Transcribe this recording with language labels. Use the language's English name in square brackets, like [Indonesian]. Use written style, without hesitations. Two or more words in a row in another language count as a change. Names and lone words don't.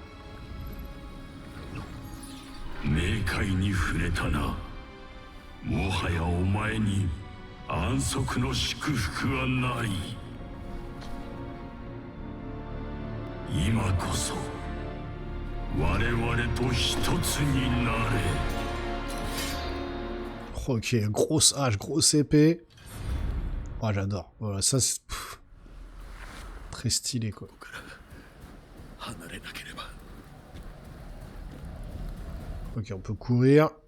[Japanese] 冥界に触れたな。もはやお前に安息の祝福はない。今こそ我々と一つになれ。 [French] Ok, grosse hache, grosse épée. Oh, j'adore. Voilà, ça c'est... Très stylé, quoi. Ok, on peut courir.